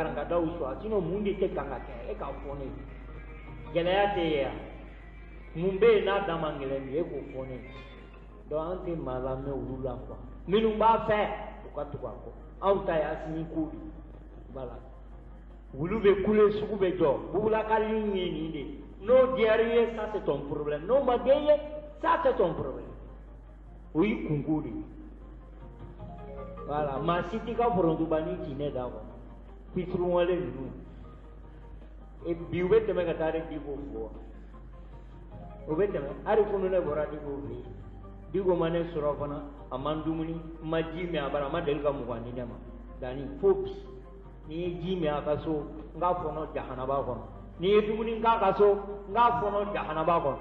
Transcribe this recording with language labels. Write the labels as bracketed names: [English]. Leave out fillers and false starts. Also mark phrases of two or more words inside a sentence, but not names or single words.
[Bambara] karangadaw sɔrɔ sinon mun de tɛ kan ka kɛ e k'a fɔ ne ye gɛlɛya tɛ ye yan mun bɛ yen n'a da man gɛlɛn bi e k'o fɔ ne ye donc an tɛ maa lamɛn olu la quoi minnu b'a fɛ u ka tugu a kɔ anw ta ye Asimi ko de voilà wulu bɛ kule sugu bɛ jɔ bubulakali ye nin de n'o diyara i ye [French] ça c'est ton problème [Bambara] n'o ma diya i ye [French] ça c'est ton problème [Bambara] o y'i kunko de ye voilà maa si t'i ka forontoba ni jinɛ da kɔnɔ fituruwale ninnu bi u bɛ tɛmɛ ka taa Diko fo u bɛ tɛmɛ hali kunu ne bɔra Diko fɛ yen Diko ma ne sɔrɔ fana a ma n dumuni n ma ji min a bara a ma deli ka mugan di ne ma Dani fo bi n'i ye ji min a ka so n k'a fɔnɔ jahanaba kɔnɔ n'i ye dumuni k'a ka so n k'a fɔnɔ jahanaba kɔnɔ